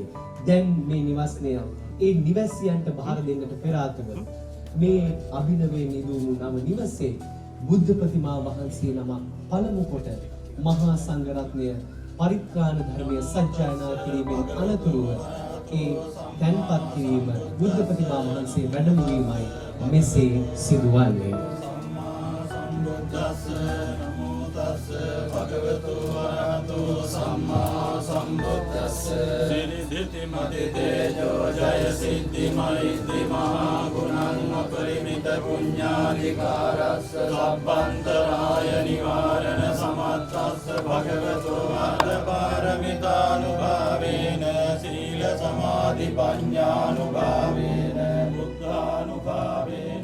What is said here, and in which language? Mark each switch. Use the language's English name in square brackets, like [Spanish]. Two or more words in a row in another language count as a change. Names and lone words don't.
[Sinhala] දැන් මේ නිවස්නය ඒ නිවැසියන්ට බාර දෙන්නට පෙර ආතුව මේ අභිනවයෙන් නිදුණු නව නිවසේ බුද්ධ ප්‍රතිමා වහන්සේ නම පළමු කොට මහා සංඝ රත්නය පරිත්‍රාණ ධර්මයේ සජ්ජායනා කිරීමෙන් අනතුරුව ඒ තැන්පත් කිරීම බුද්ධ ප්‍රතිමා වහන්සේ වැඩම වීමයි මෙසේ සිදුවන්නේ. [Pali] නමෝ තස්ස භගවතු වරහතෝ සම්මා සම්බුද්දස්ස සිරිදිති මති තේජෝ ජය සිද්ධි මෛත්‍රී මහා ගුණං අපරිමිත පුඤ්ඤාධිකාරස්ස සම්පන්තරාය නිවාරණ සමත්තස්ස භගවතු වරද පාරමිතානුභාවේන සීල සමාධි පඤ්ඤානුභාවේන බුද්ධානුභාවේන